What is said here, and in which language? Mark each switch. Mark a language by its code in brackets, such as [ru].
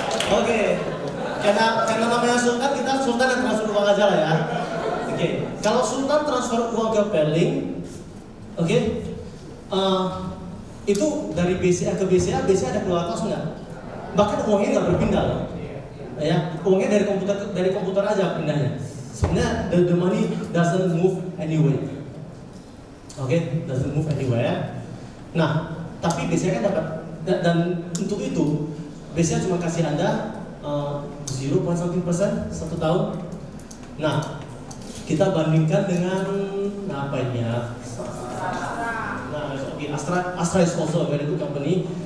[id] Oke, karena namanya Sultan, kita Sultan yang transfer uang aja lah ya. Oke, kalau Sultan transfer uang ke Perling, oke, itu dari BCA ke BCA ada keluar kos nggak? Bahkan uangnya nggak berpindah loh. Ya, uangnya dari komputer aja pindahnya. [en] Sebenarnya the money doesn't move anywhere. Oke, doesn't move anywhere. [id] Nah, tapi BCA kan dapat, dan untuk itu BCA cuma kasih Anda 0.something% 1 tahun. Nah, kita bandingkan dengan apa ini ya? [en] Nah, Astra is also a very good company.